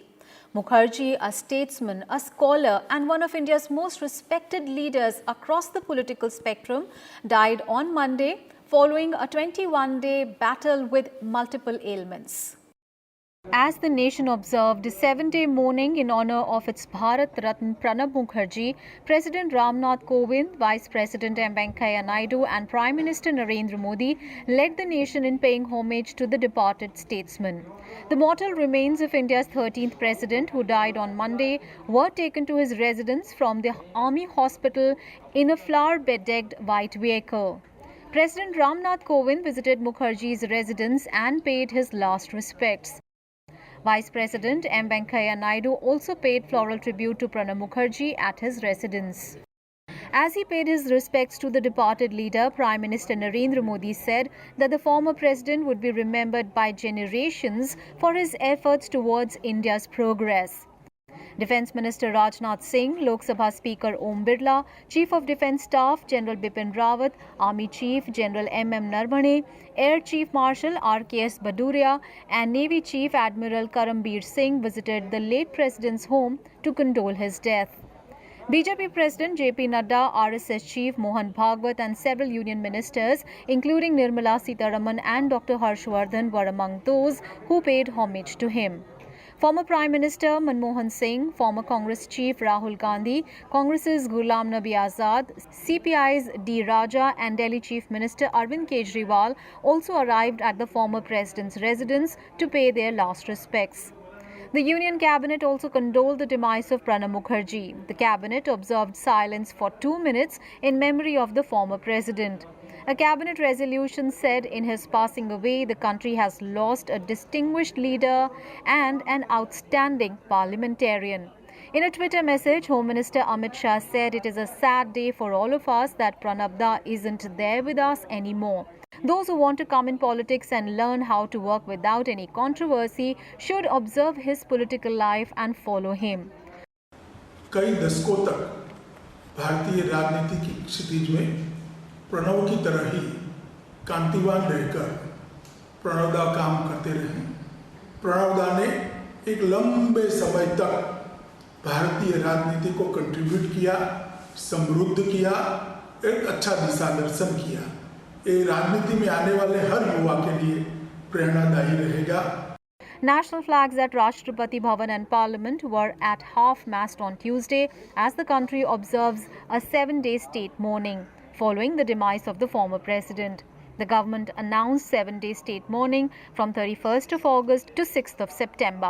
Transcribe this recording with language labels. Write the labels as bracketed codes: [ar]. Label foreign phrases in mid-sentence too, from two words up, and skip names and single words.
[en] Mukherjee, a statesman, a scholar and one of India's most respected leaders across the political spectrum, died on Monday following a 21-day battle with multiple ailments. As the nation observed a 7-day mourning in honor of its Bharat Ratna Pranab Mukherjee, President Ramnath Kovind, Vice President M. Venkaiah Naidu and Prime Minister Narendra Modi led the nation in paying homage to the departed statesman. The mortal remains of India's 13th president, who died on Monday, were taken to his residence from the Army Hospital in a flower-bedecked white vehicle. President Ramnath Kovind visited Mukherjee's residence and paid his last respects. Vice President M. Venkaiah Naidu also paid floral tribute to Pranab Mukherjee at his residence. As he paid his respects to the departed leader, Prime Minister Narendra Modi said that the former president would be remembered by generations for his efforts towards India's progress. Defence Minister Rajnath Singh, Lok Sabha Speaker Om Birla, Chief of Defence Staff General Bipin Rawat, Army Chief General M.M. Narvane, Air Chief Marshal R.K.S. Baduria and Navy Chief Admiral Karambir Singh visited the late president's home to condole his death. BJP President J.P. Nadda, RSS Chief Mohan Bhagwat and several union ministers, including Nirmala Sitharaman and Dr. Harshvardhan, were among those who paid homage to him. Former Prime Minister Manmohan Singh, former Congress Chief Rahul Gandhi, Congress's Ghulam Nabi Azad, CPI's D. Rajya and Delhi Chief Minister Arvind Kejriwal also arrived at the former president's residence to pay their last respects. The Union Cabinet also condoled the demise of Pranab Mukherjee. The Cabinet observed silence for 2 minutes in memory of the former president. A cabinet resolution said in his passing away, the country has lost a distinguished leader and an outstanding parliamentarian. In a Twitter message, Home Minister Amit Shah said it is a sad day for all of us that Pranab Da isn't there with us anymore. Those who want to come in politics and learn how to work without any controversy should observe his political life and follow him. [hi] कई दशकों तक भारतीय राजनीति की क्षितिज में प्रणव की तरह ही कांतिवान रहकर प्रणव दा काम करते रहे। प्रणव दा ने एक लंबे समय तक भारतीय राजनीति को कंट्रीब्यूट किया, समृद्ध किया, एक अच्छा दिशा दर्शन किया। ये राजनीति में आने वाले हर युवा के लिए प्रेरणादायी रहेगा। [en] National flags at Rashtrapati Bhavan and Parliament were at half-mast on Tuesday as the country observes a 7-day state mourning. following the demise of the former president. The government announced 7-day state mourning from 31st of August to 6th of September.